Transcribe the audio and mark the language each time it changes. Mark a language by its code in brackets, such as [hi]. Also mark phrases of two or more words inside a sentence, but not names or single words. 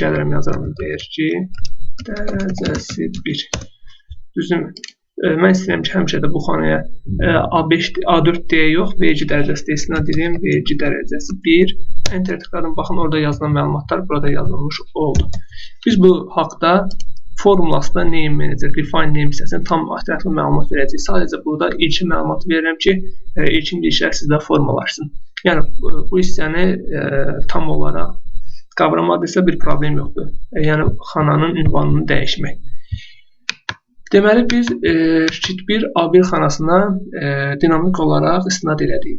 [az] Gəlirəm yazıram vergi dərəcəsi 1. Düzdürmü? Mən istəyirəm ki, həmişə də bu xanaya A4 deyə yox, vergi dərəcəsi deyisinə deyim, vergi dərəcəsi 1. Enter tıkladım, baxın orada yazılan məlumatlar burada yazılmış oldu. Biz bu haqda formulasında [en] name manager, define name [az] hissəsində tam ətraflı məlumat verəcəyik. Sadəcə burada ilkin məlumatı verirəm ki, ilkin girişlər sizdə formalaşsın. Yəni, bu hissəni tam olaraq qavramadıysa bir problem yoxdur. Yəni, xananın ünvanını dəyişmək. Deməli, biz şit 1 A1 xanasına dinamik olaraq istinad elədik.